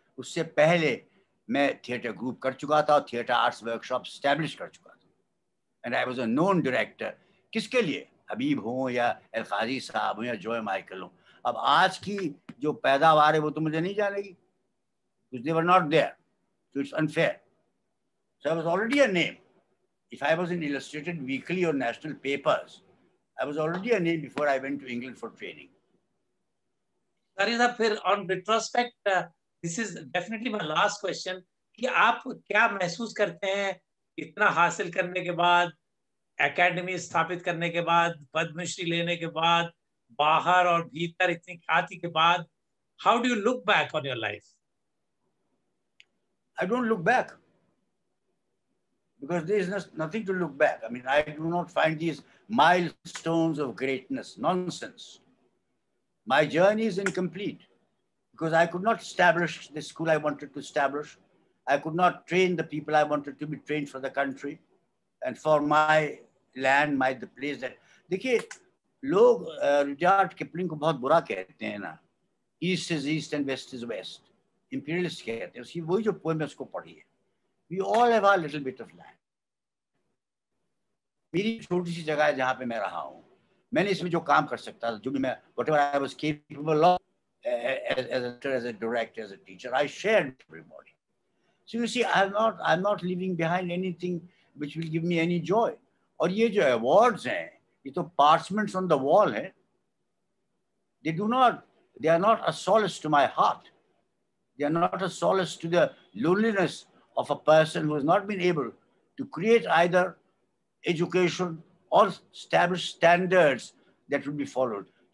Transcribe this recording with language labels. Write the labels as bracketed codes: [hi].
[hi] उससे पहले मैं थिएटर ग्रुप कर चुका था और थिएटर आर्ट्स वर्कशॉप स्टैब्लिश कर चुका था, [en] And I was a known director. [hi] किसके लिए? हबीब हो या अलकाजी साहब हो या जॉय माइकल हो। अब आज की जो पैदावार है वो तो मुझे नहीं जानेगी, [en] because they were not there, so it's unfair. So I was already a name. If I was in Illustrated Weekly or national papers, I was already a name before I went to England for training. [hi] Sorry साहब, फिर [en] on retrospect, this is definitely my last question, [hi] कि आप क्या महसूस करते हैं इतना हासिल करने के बाद, एकेडमी स्थापित करने के बाद, पद्मश्री लेने के बाद, बाहर और भीतर इतनी ख्याति के बाद, [en] how do you look back on your life? I don't look back because there is nothing to look back. I mean, I do not find these milestones of greatness nonsense. My journey is incomplete because I could not establish the school I wanted to establish. I could not train the people I wanted to be trained for the country and for my land, the place that. [hi] देखिए लोग रुdyard Kipling को बहुत बुरा कहते हैं ना, [en] east is east and west is west, [hi] imperialist कहते हैं। उसकी वही जो पोएम है उसको पढ़िए। [en] We all have a little bit of land. [hi] मेरी छोटी सी जगह है जहाँ पे मैं रहा हूँ, मैंने इसमें जो काम कर सकता था, जो भी मैं [en] whatever I was capable of as a director, as a teacher, I shared with everybody. So you see, I'm not leaving behind anything which will give me any joy. [hi] और ये जो awards हैं, ये तो [en] parchments on the wall [hi] हैं. [en] They are not a solace to my heart. They are not a solace to the loneliness of a person who has not been able to create either education or establish standards that will be followed.